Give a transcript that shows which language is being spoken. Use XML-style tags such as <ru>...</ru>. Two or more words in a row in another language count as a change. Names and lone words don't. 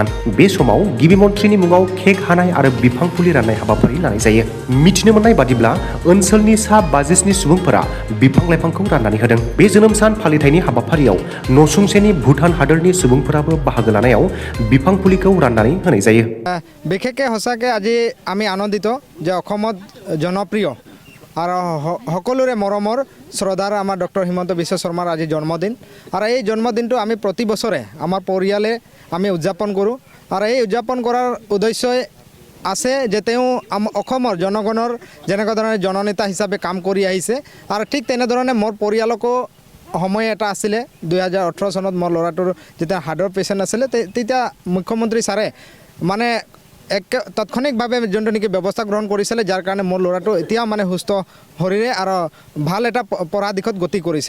<brx>बे समाव गिबि मन्थ्रिनि मुङाव केक हानाय आरो बिफां फुलि राननाय हाबाफारि लानाय जायो। मिथिनो मोननाय बादिब्ला ओनसोलनि सा 50 सुबुंफोरा बिफां लाइफांखौ राननानै होदों। बे जोनोम सान फालिथायनि हाबाफारियाव नसुंसेनि भूटान हादोरनि सुबुंफोराबो बाहागो लानायाव बिफां फुलिखौ राननानै होनाय जायो।</brx> <as>বিশেষকৈ সঁচাকৈ আজি আমি আনন্দিত যে অসমত জনপ্ৰিয় আৰু সকলোৰে মৰমৰ শ্ৰদ্ধাৰ আমাৰ ডক্টৰ হিমন্ত বিশ্ব শৰ্মাৰ আজি জন্মদিন আৰু এই জন্মদিনটো আমি প্ৰতি বছৰে আমাৰ পৰিয়ালে আমি উদযাপন কৰোঁ আৰু এই উদযাপন কৰাৰ উদ্দেশ্যই আছে যে তেওঁ অসমৰ জনগণৰ যেনেকুৱা ধৰণে জননেতা হিচাপে কাম কৰি আহিছে আৰু ঠিক তেনেধৰণে মোৰ পৰিয়ালকো সময় এটা আছিলে 2018 চনত মোৰ ল'ৰাটোৰ যেতিয়া হাৰ্টৰ পেচেণ্ট আছিলে তেতিয়া মুখ্যমন্ত্ৰী ছাৰে মানে তাৎক্ষণিকভাৱে যোনটো নেকি ব্যৱস্থা গ্ৰহণ কৰিছিলে যাৰ কাৰণে মোৰ ল'ৰাটো এতিয়া মানে সুস্থ শৰীৰে আৰু ভাল এটা পঢ়া দিশত গতি কৰিছে।</as>